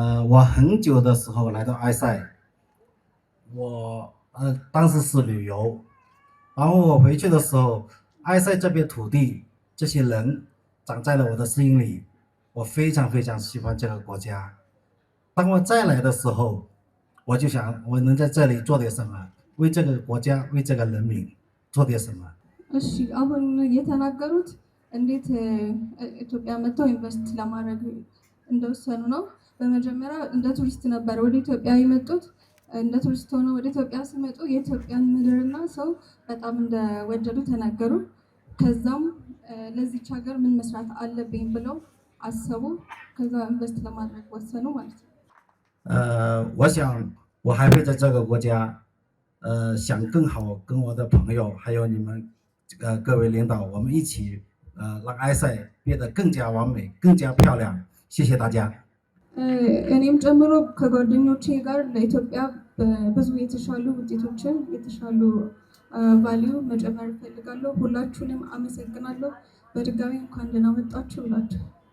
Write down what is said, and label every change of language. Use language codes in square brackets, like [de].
[zh] 我很久的时候来到埃塞，我当时是旅游，然后我回去的时候，埃塞这片土地，这些人长在了我的心里，我非常非常喜欢这个国家。当我再来的时候，我就想我能在这里做点什么，为这个国家，为这个人民做点什么。 [am] እሺ አሁን የተናገሩት እንዴት ኢትዮጵያ መጥተው ኢንቨስት ለማድረግ እንደወሰኑ ነው። በመጀመሪያ እንደ ቱሪስት ነበር ወደ ኢትዮጵያ የመጡት። እንደ ቱሪስት ሆነው ወደ ኢትዮጵያ ሲመጡ የኢትዮጵያን ምድርና ሰው በጣም እንደወደዱ ተናገሩ። ከዛም ለዚች ሀገር ምን መስራት አለብኝ ብለው አሰቡ። ከዛ ኢንቨስት ለማድረግ ወሰኑ ማለት ነው። [zh] 我想我还会在这个国家想更好跟我的朋友还有你们各位领导我们一起让埃塞变得更加完美更加漂亮。谢谢大家。 [am] እኔም ጨምሮ ከጓደኞቼ ጋር ለኢትዮጵያ ብዙ የተሻሉ ውጤቶችን የተሻሉ ቫልዩ መጨመር እፈልጋለሁ። ሁላችሁንም አመሰግናለሁ። በድጋሚ እንኳን ደህና መጣችሁ ብላችሁ